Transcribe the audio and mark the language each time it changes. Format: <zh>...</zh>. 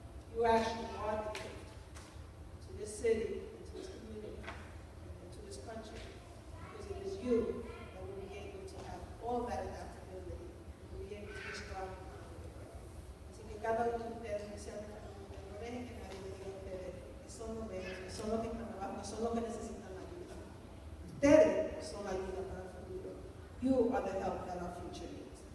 <en>You actually are the gift to this city, and to this community, and to this country, because it is you that will be able to have all that adaptability, and will be able to be strong.</en> <es>Así que cada uno de ustedes, especialmente no dejen que nadie les diga a ustedes que son los bellos, que son los que están abajo, que son los que necesitan la ayuda. Ustedes son la ayuda para el futuro.</es> <en>You are the help that our future needs.</en>